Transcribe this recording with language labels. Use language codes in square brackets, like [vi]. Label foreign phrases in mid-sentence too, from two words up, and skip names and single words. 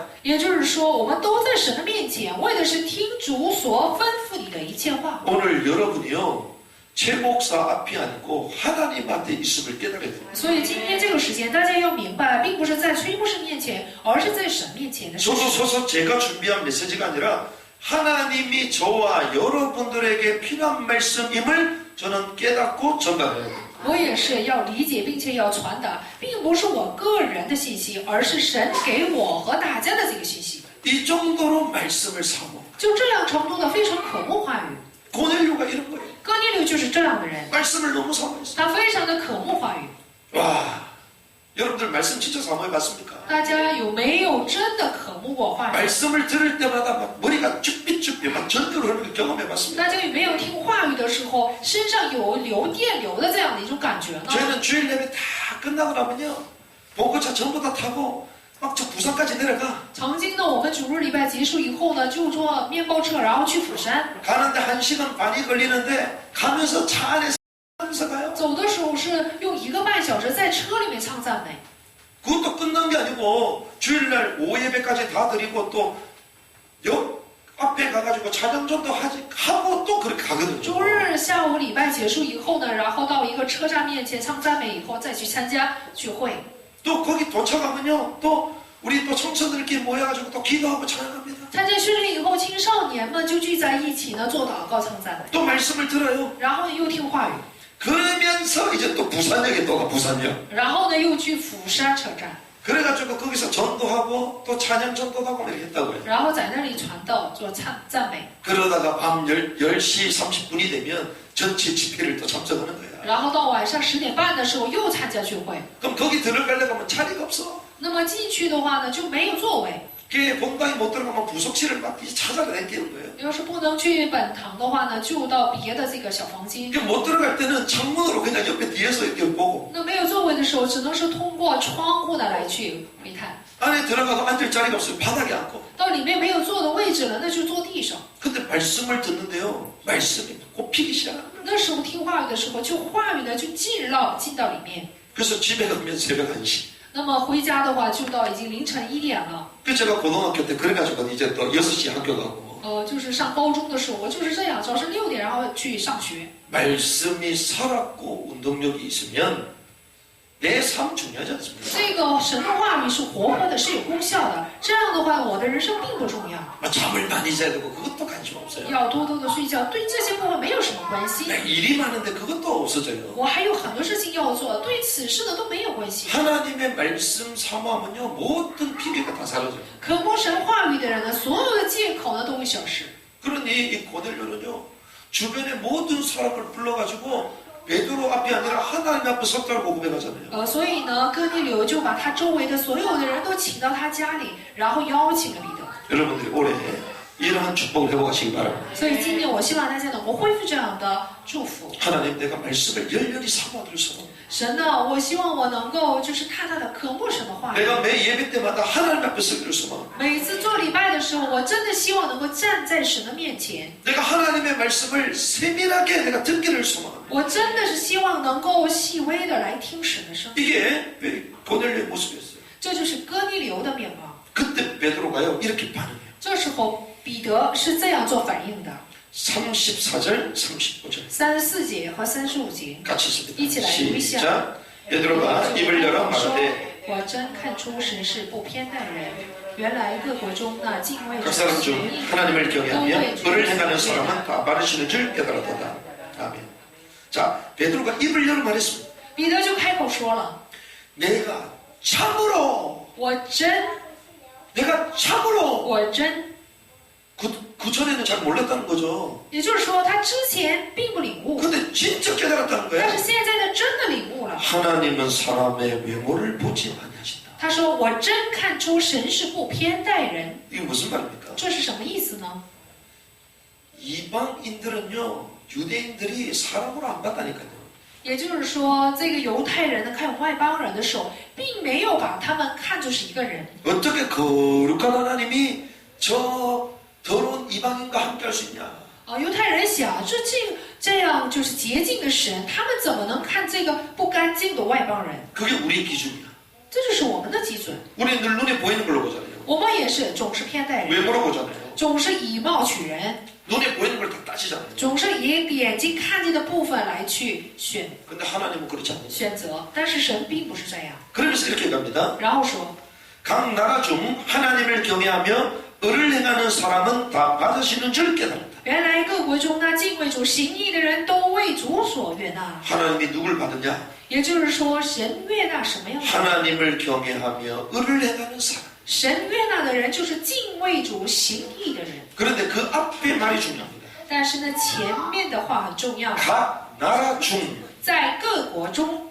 [zh] 也就是说，我们都在神的面前，为的是听主所吩咐你的一切话。 [ko] 오늘 여러분이요 최 목사 앞이 아니고 하나님 앞에 있음을 깨달아야 됩니다. [zh] 所以今天这个时间，大家要明白，并不是在崔牧师面前，而是在神面前的事 [ko] 저도 [zh] 情。 [ko] 서서 제가 준비한 메시지가 아니라 하나님이 저와 여러분들에게 필요한 말씀임을 저는 깨닫고 전달해야 됩니다. [zh] 我也是要理解，并且要传达，并不是我个人的信息，而是神给我和大家的这个信息。 [ko] 이 정도로 말씀을 사모. [zh] 就这样程度的非常渴慕话语。 [ko] 고넬료가 이런 거예요. [zh] 哥尼流就是这样的人， [ko] 말씀을 너무 사모했어요. [zh] 他非常的渴慕话语。 [ko] 와, 여러분들 말씀 진짜 사모해 봤습니까? [zh] 大家有没有真的渴慕过话语？ [ko] 말씀을 들을 때마다 막 머리가 쭈삣쭈삣 막 전도를 하는 걸 경험해 봤습니다. [zh] 大家有没有听话语的时候，身上有流电流的这样的一种感觉呢？ [ko] 저희는 주일 예배 다 끝나고 나면요 보고차 전부 다 타고 막 저 부산까지 내려가. [zh] 曾经呢，我们主日礼拜结束以后呢，就坐面包车，然后去釜山。 [ko] 가는데 1시간 반이 걸리는데 가면서 차 안에서 하면서 가요. [zh] 走的时候是用1个半小时在车里面唱赞美。 [ko] 그것도 끝난 게 아니고 주일날 오후 예배까지 다 드리고 또 역 앞에 가가지고 찬양전도 하고 또 그렇게 가거든요. [zh] 周日下午礼拜结束以后呢，然后到一个车站面前唱赞美以后，再去参加聚会。 [ko] 또 거기 도착하면요 또 우리 또 청소들끼리 모여가지고 또 기도하고 찬양합니다. [zh] 参加训练以后，青少年们就聚在一起呢，做祷告、唱赞美， [ko] 또 말씀을 들어요. [zh] 然后又听话语， [ko] 그러면서 이제 또 부산역에 또 가 부산역. [zh] 然后呢又去釜山车站， [ko] 그래가지고 거기서 전도하고 또 찬양 전도도 하고 이렇게 했다고요. [zh] 然后在那里传道、做赞美， [ko] 그러다가 밤 10시 30분이 되면 전체 집회를 또 참석하는 거야. [zh] 然后到晚上10点半的时候又参加聚会。 [ko] 그럼 거기 들어가려고 하면 자리가 없어. [zh] 那么进去的话呢，就没有座位。 [ko] 그 본당에 못 들어가면 부속실을 막 찾아다니는 거예요. [zh] 要是不能去本堂的话呢，就到别的这个小房间。 [ko] 못 들어갈 때는 창문으로 그냥 옆에 뒤에서 이렇게 보고 [zh] 那没有座位的时候，只能是通过窗户呢来去回看。 [ko] 안에 들어가도 앉을 자리가 없어요. 바닥에 앉고. [zh] 到里面没有坐的位置了，那就坐地上。 [ko] 근데 말씀을 듣는데요. 말씀이 꼽히기 시작합니다. [zh] 那时候听话语的时候，就话语呢就进到里面。 [ko] 그래서 집에 가면 새벽 1시. [zh] 那么回家的话，就到已经凌晨1点了。 [ko] 그 제가 고등학교 때 그래가지고 이제 또 6시 학교 가고 [zh] 就是上高中的时候，我就是这样，早上6点然后去上学。 [ko] 말씀이 살았고 운동력이 있으면 내 삶 중요하지 않습니까? [zh] 这个神的话语是活泼的，是有功效的。这样的话，我的人生并不重要。 [ko] 잠을 많이 자야 되고 그것도 관심 없어요. [zh] 要多多的睡觉，对这些部分没有什么关系。 [ko] 일이 많은데 그것도 없어져요. [zh] 我还有很多事情要做，对此事呢都没有关系。 [ko] 하나님의 말씀 사모하면요 모든 핑계가 다 사라져요. [zh] 渴慕神话语的人呢，所有的借口呢都会消失。 [ko] 그러니 이 고넬료는요 주변의 모든 사람을 불러가지고 베드로 앞이 아니라 하나님 앞에 섰다고 고백하잖아요. [zh] 所以呢，哥尼流就把他周围的所有的人都请到他家里，然后邀请了彼得。 [ko] 여러분들이 올해 이러한 축복을 회복하시기 바랍니다. [zh] 所以今年我希望大家能够恢复这样的祝福。 [ko] 하나님 내가 말씀을 열렬히 사모하기를 소원합니다. [zh] 神呢，我希望我能够就是大大的渴慕神的话语。 [ko] 내가 매 예배 때마다 하나님 앞에 서기를 소원합니다. [zh] 每次做礼拜的时候，我真的希望能够站在神的面前。 [ko] 내가 하나님의 말씀을 세밀하게 내가 듣기를 소원합니다. [zh] 我真的是希望能够细微的来听神的声音。 [ko] 이게 고넬료의 모습이었어요. [zh] 这就是哥尼流的面貌。 [ko] 그때 베드로가요 이렇게 반응해요. [zh] 这时候彼得是这样做反应的。 [ko] 34절, 35절 [zh] 34 节和35节， [ko] 같이 있습니다. [zh] 一起来读一下。 [ko] 시작. 베드로가 입을 열어 [zh] 说 [ko] 말하되 [zh] 我真看出神是不偏待人。原来各国中那敬畏 [ko] 각 [zh] 主 [ko] 사람 [zh] 神 [ko] 중 [zh] 意 [ko] 하나님을 [zh] 都 [ko] 경외하며 [zh] 为主 [ko] 을을 행하는 [zh] 所悦纳 [ko] 사람은 다 바르시는 줄 깨달았도다. 아멘. 자, 베드로가 입을 열어 말했습니다. [zh] 彼得就开口说了 [ko] 내가 참으로 [zh] 我真 [ko] 내가 참으로 [zh] 我真。 [ko] 그 전에는 잘 몰랐다는 거죠. [zh] 也就是说，他之前并不领悟， [ko] 근데 진짜 깨달았다는 [zh] 但 [ko] 거예요. [zh] 是现在呢，真的领悟了。 [ko] 하나님은 사람의 외모를 보지 아니하신다. [zh] 他说：“我真看出神是不偏待人。 [ko] 이게 무슨 말입니까? [zh] 这是什么意思呢？ [ko] 이방인들은요 유대인들이 사람으로 안 봤다니까요. [zh] 也就是说，这个犹太人呢看外邦人的时候，并没有把他们看作是一个人。 [ko] 어떻게 거룩한 하나님이 저 더러운 이방인과 함께 할 수 있냐? [zh] 犹太人想，这样就是洁净的神，他们怎么能看这个不干净的外邦人？ [ko] 그게 우리의 기준이야. [zh] 这就是我们的基准。 [ko] 우리는 늘 눈에 보이는 걸로 보잖아요. [zh] 我们也是总是偏待人， [ko] 외모로 보잖아요. [zh] 总是以貌取人， [ko] 눈에 보이는 걸 다 따지잖아요. [zh] 总是以眼睛看见的部分来去选 [ko] 근데 하나님은 그렇지 않아요. [zh] 选择。但是神并不是这样。 [ko] 그러면서 이렇게 갑니다. [zh] 然后说， [ko] 각 나라 중 하나님을 경외하며 을을 행하는 사람은 다 받으시는 줄 깨달았다. [zh] 原来各国中那敬畏主行义的人都为主所悦纳。 [ko] 하나님이 누굴 받느냐? [zh] 也就是说，神悦纳什么样的人？ [ko] 하나님을 경외하며 을을 행하는 사람. [zh] 神悦纳的人就是敬畏主行义的人。 [ko] 그런데 그 앞에 말이 중요합니다. [zh] 但是呢，前面的话很重要。 [ko] 각 나라 중, [zh] 在各国中，